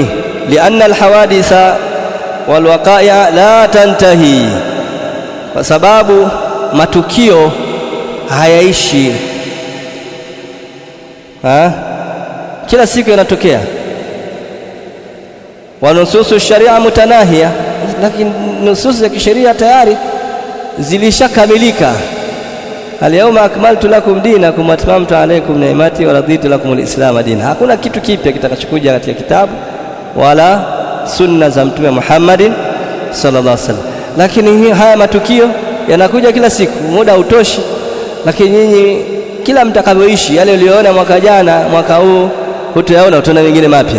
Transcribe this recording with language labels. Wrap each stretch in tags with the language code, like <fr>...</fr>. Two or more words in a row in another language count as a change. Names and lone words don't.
<ar>لأن الحوادث والوقائع لا تنتهي,</ar> <sw>kwa sababu matukio hayaishi. Kila siku yanatokea.</sw> <ar>والنصوص الشرعية متناهية,</ar> <sw>lakini nususu za kisheria tayari zilishakamilika.</sw> <ar>اليوم أكملت لكم دينكم وأتممت عليكم نعمتي ورضيت لكم الإسلام دينا.</ar> <sw>Hakuna kitu kipya kitakachokuja katika kitabu wala sunna za Mtume Muhammadin</sw> <ar>صلى الله عليه وسلم.</ar> <sw>Lakini haya matukio yanakuja kila siku, muda hautoshi. Lakini nyinyi kila mtakavyoishi, yale uliyoona mwaka jana, mwaka huu hutayaona, utaona mengine mapya.</sw>